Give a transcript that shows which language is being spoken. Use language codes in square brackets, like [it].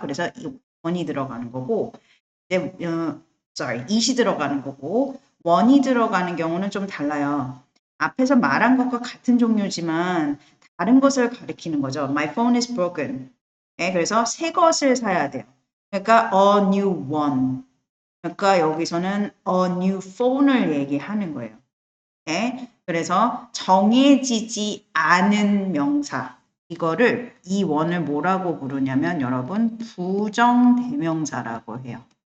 [ko] 그래서 이 원이 들어가는 거고 이제 it이 들어가는 거고 원이 들어가는 경우는 좀 달라요. 앞에서 말한 것과 같은 종류지만 다른 것을 가리키는 거죠. [en] My phone is broken. [ko] 그래서 새 것을 사야 돼요. 그러니까 [en] a new one. [ko] 그러니까 여기서는 [en] a new phone [ko] 을 얘기하는 거예요. 그래서 정해지지 않은 명사. 이거를 이 원을 뭐라고 부르냐면 여러분 부정대명사라고 해요.